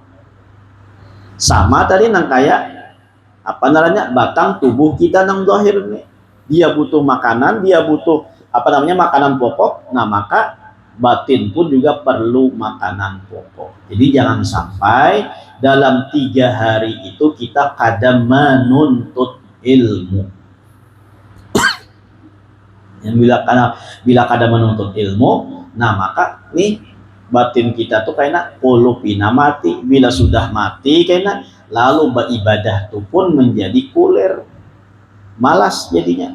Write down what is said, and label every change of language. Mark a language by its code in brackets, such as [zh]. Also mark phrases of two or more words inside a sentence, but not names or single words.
[bjn] Sama tadi nang kayak apa namanya batang tubuh kita nang zahir nih. [id] Dia butuh makanan, dia butuh apa namanya makanan pokok. Nah, maka batin pun juga perlu makanan pokok. [bjn] Jadi jangan sampai dalam 3 hari itu kita kada menuntut ilmu. Yang bila kada menuntut ilmu, nah maka nih batin kita tuh kayaknya polupina mati. Bila sudah mati kayaknya lalu beribadah tuh pun menjadi kulir, malas jadinya.